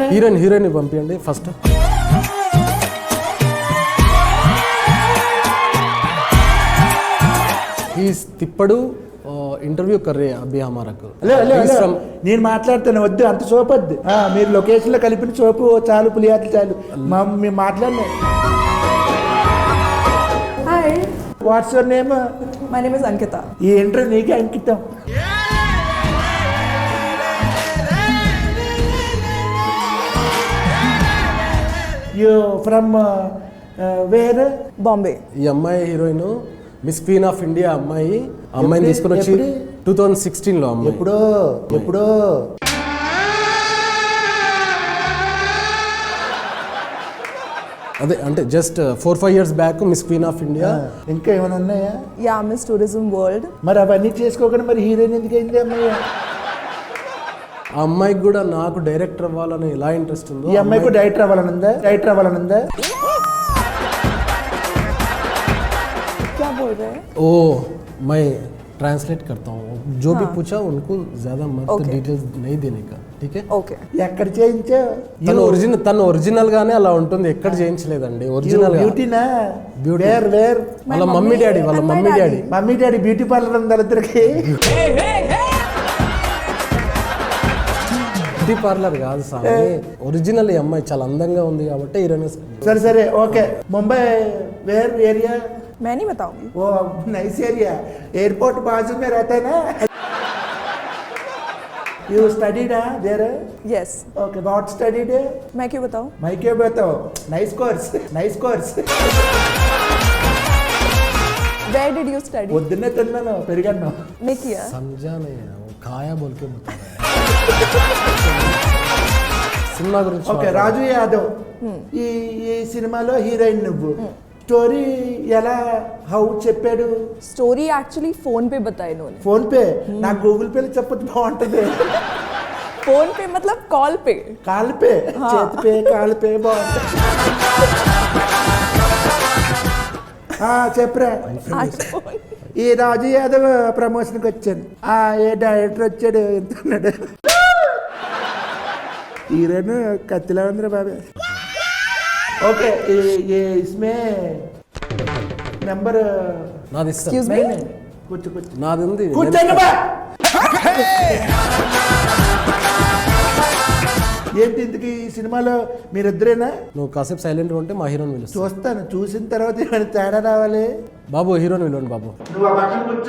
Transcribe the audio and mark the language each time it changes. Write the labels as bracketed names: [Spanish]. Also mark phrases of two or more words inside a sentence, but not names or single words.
[Telugu] హీరోయిన్ పంపించండి ఫస్ట్. తిప్పడు ఇంటర్వ్యూ [Hindi] करे अभी हमारकु. [Telugu] నేను మాట్లాడుతాను, వద్దు అంత సోపు వద్దు. మీరు లొకేషన్ లో కలిపిన సోపు చాలు, పులియాట్లు చాలు. మేము మాట్లాడినా. [English] Hi, what's your name? my name is Ankita. [Telugu] ఈ ఇంటర్వ్యూ నీకే అంకితం. [English] you from where? Bombay. [Telugu] ఈ అమ్మాయి హీరోయిన్ మిస్ క్వీన్ ఆఫ్ ఇండియా అమ్మాయిని తీసుకుని వచ్చి 2016 లో. అమ్మాయి ఎప్పుడో అదే అంటే [English] just 4-5 years back [Telugu] మిస్ క్వీన్ ఆఫ్ ఇండియా. ఇంకా ఏమైనా ఉన్నాయా? [English] Yeah, Miss Tourism World. [Telugu] మరి అవన్నీ చేసుకోకుండా మరి హీరోయిన్ ఎందుకు అయింది అమ్మాయి? ఆ అమ్మాయికి కూడా నాకు డైరెక్టర్ అవ్వాలని ఎలా ఇంట్రెస్ట్ ఉందో, ఈ అమ్మాయికి డైరెక్టర్ అవ్వాలనుందా? [Hindi] क्या बोल रहे हैं? ओ मैं ट्रांसलेट करता हूँ. जो भी पूछा उनको ज्यादा मत डिटेल्स नहीं देने का, ठीक है? [English] Okay. [Telugu] ఎక్కడ చేయించావు? తను ఒరిజినల్ గానే అలా ఉంటుంది, ఎక్కడ చేయించలేదండి. ఒరిజినల్ బ్యూటీనా? Beauty. వేర్ వాళ్ళ మమ్మీ డాడీ మమ్మీ డాడీ బ్యూటీ పార్లర్ ఉంది వాళ్ళిద్దరికి. బ్యూటీ పార్లర్ కాదు సామి, ఒరిజినల్. ఈ అమ్మాయి చాలా అందంగా ఉంది కాబట్టి హీరోయిన్. సరే ఓకే. ముంబై [English] where area? [Hindi] मैं नहीं बताऊंगी. [Telugu] ఓ [English] nice area. [Hindi] एयरपोर्ट बाजू में रहता है ना? [English] You studied there? Yes. Okay, what studied? मैं क्यों बताऊं? मैं क्यों बताऊं? Nice course. Where did you study? [Telugu] పొద్దున్నే తిన్నాను, పెరిగాను. [Hindi] मैं किया. समझा नहीं है, वो खाया बोल के बता रहा है. [Telugu] సినిమా గురించి. ఓకే, రాజు యాదవ్ ఈ సినిమాలో హీరోయిన్ నువ్వు. స్టోరీ ఎలా హౌ చెప్పాడు? [English] story actually [Hindi] फोन पे बताया इन्होंने. [Telugu] ఫోన్ పే? నాకు గూగుల్ పేలో చెప్పొచ్చు, బాగుంటది. [Hindi] फोन पे मतलब कॉल पे. [Telugu] కాల్ పే, చేతి పే, కాల్ పే బాగుంటుంది. చెప్పరా. ఈ రాజు యాదవ్ ప్రమోషన్కి వచ్చాను. ఏ డైరెక్టర్ వచ్చాడు, ఎంత ఉన్నాడు? హీరోయిన్ కత్తిలా ఉందిరా బాబే. ఓకే, ఇస్మే నెంబర్ నాది ఇస్తాను. [English] Excuse me. [Telugu] కూర్చో నాది ఉంది. కూర్చోండి బా. ఏంటి ఇంతకీ ఈ సినిమాలో మీరిద్దరేనా? నువ్వు కాసేపు సైలెంట్ ఉంటే మా హీరోని పిలుస్తా. చూస్తాను, చూసిన తర్వాత ఏమైనా తేడా రావాలి. బాబు హీరోని పిలవండి బాబు. నువ్వు ఆ పక్కన కూర్చో.